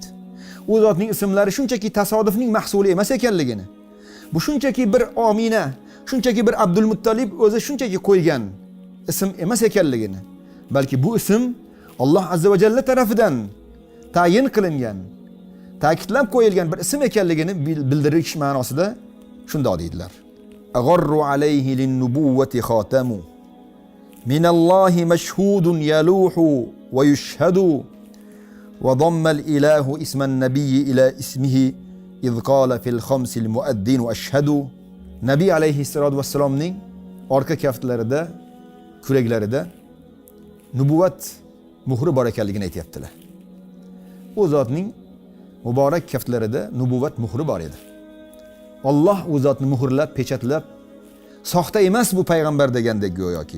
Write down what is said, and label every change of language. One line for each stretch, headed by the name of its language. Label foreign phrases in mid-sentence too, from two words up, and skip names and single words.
Uzbek: U zotning ismlari shunchaki tasodifning mahsuli emas ekanligini, bu shunchaki bir Omina, shunchaki bir Abdul Muttolib o'zi shunchaki qo'ygan ism emas ekanligini, balki bu ism Alloh
Arabic: عز وجل
Uzbek: tarafidan tayin qilingan, ta'kidlab qo'yilgan bir ism ekanligini bildirish ma'nosida shunday deydilar.
Arabic: أغر عليه للنبوة خاتم من الله مشهود يلوح ويشهد وضم الإله اسم النبي إلى اسمه إذ قال في الخمس المؤذن أشهد.
Uzbek: Nabiy alayhissalatu vassalomning orqa kaftlarida, kuraklarida nubuvat muhri bor ekanligini aytibdilar. U zotning muborak kaftlarida nubuvat muhri bor edi. Alloh u zotni muhrlab, pechatlab, soxta emas bu payg'ambar degandek go'yoki.